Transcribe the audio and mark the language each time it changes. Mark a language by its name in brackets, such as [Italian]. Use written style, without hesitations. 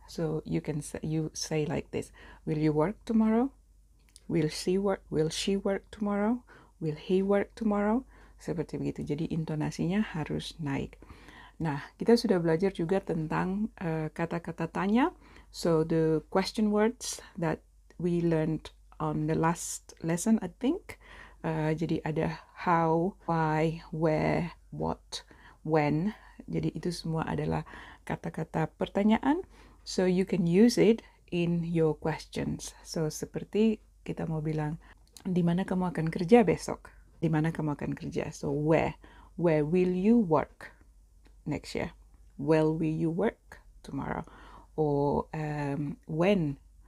[English] So you say like this. Will you work tomorrow? Will she work tomorrow? Will he work tomorrow? [Indonesian] Seperti begitu. Jadi intonasinya harus naik. Nah, kita sudah belajar juga tentang kata-kata tanya. [English] So the question words that we learned on the last lesson, I think. [Indonesian] Jadi ada how, why, where, what, when. Jadi itu semua adalah kata-kata pertanyaan. [English] So you can use it in your questions. So [Indonesian] seperti kita mau bilang, di mana kamu akan kerja besok? Di mana kamu akan kerja? [English] So where will you work next year? Where will you work tomorrow? Or when?